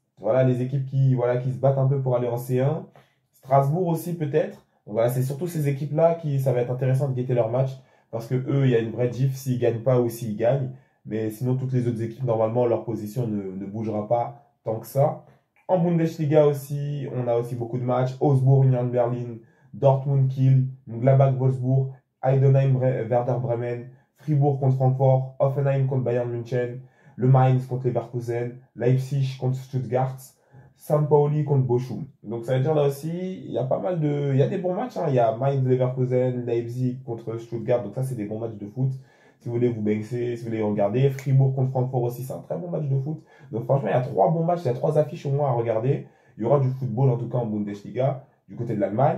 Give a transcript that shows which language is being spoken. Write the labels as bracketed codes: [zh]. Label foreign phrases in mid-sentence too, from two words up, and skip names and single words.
[fr] Voilà, les équipes qui se battent un peu pour aller en C1. Strasbourg aussi peut-être. Donc voilà, c'est surtout ces équipes-là ça va être intéressant de guetter leur match. Parce que eux, il y a une vraie diff s'ils ne gagnent pas ou s'ils gagnent. Mais sinon, toutes les autres équipes, normalement, leur position ne bougera pas tant que ça. En Bundesliga aussi, on a aussi beaucoup de matchs. Augsburg, Union Berlin, Dortmund, Kiel, Gladbach, Wolfsburg, Heidenheim, Werder Bremen, Fribourg contre Francfort, Hoffenheim contre Bayern München, le Mainz contre Leverkusen, Leipzig contre Stuttgart, St. Pauli contre Bochum. Donc ça veut dire là aussi, il y a des bons matchs. Il y a Mainz, Leverkusen, Leipzig contre Stuttgart. Donc ça, c'est des bons matchs de foot. Si vous voulez vous baisser, si vous voulez regarder. Fribourg contre Francfort aussi, c'est un très bon match de foot. Donc franchement, il y a 3 bons matchs, il y a 3 affiches au moins à regarder. Il y aura du football en tout cas en Bundesliga, du côté de l'Allemagne.